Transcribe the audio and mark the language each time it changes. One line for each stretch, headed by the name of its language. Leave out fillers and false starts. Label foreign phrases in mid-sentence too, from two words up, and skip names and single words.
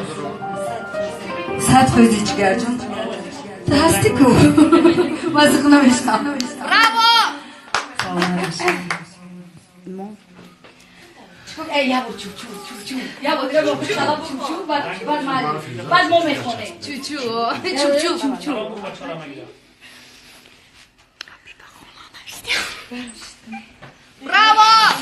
Persian: صد فایده چیگر جون تو هستی کو واسه خونم عشقم برافو یابو چو چو چو چو یابو یابو سلام چو چو بعد ما میخونه چو چو چو چو برافو